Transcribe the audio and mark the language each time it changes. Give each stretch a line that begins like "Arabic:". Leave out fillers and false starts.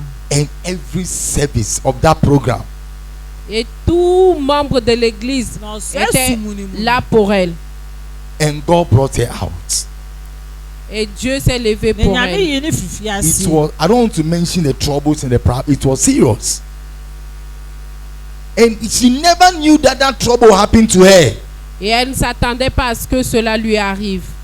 English: And every service of that program.
French: Et tout membre de l'église était là pour elle.
English: And God brought her out.
French: Et Dieu s'est levé pour elle.
English: It was, I don't want to mention the troubles and the problems. It was serious. And she never knew that that trouble happened to her.
French: Et elle ne s'attendait pas à ce que cela lui arrive.